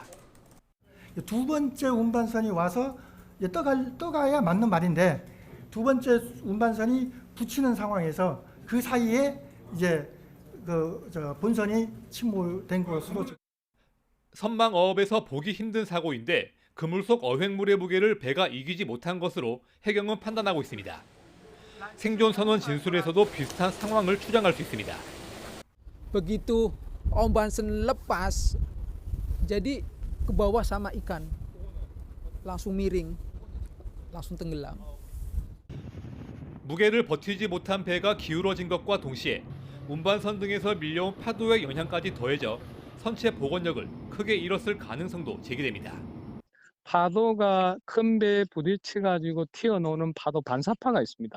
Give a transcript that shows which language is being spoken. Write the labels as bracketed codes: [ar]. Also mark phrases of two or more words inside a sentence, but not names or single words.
[ko] 두 번째 운반선이 와서 떠가야 맞는 말인데 두 번째 운반선이 붙이는 상황에서 그 사이에 이제 본선이 침몰된 것으로. 선망어업에서 보기 힘든 사고인데 그물 속 어획물의 무게를 배가 이기지 못한 것으로 해경은 판단하고 있습니다. 생존 선원 진술에서도 비슷한 상황을 추정할 수 있습니다. [id] Begitu ombansen lepas, jadi ke bawah sama ikan, langsung miring, langsung tenggelam. [ko] 무게를 버티지 못한 배가 기울어진 것과 동시에 운반선 등에서 밀려온 파도의 영향까지 더해져 선체 복원력을 크게 잃었을 가능성도 제기됩니다. 파도가 큰 배에 부딪혀가지고 튀어나오는 파도 반사파가 있습니다.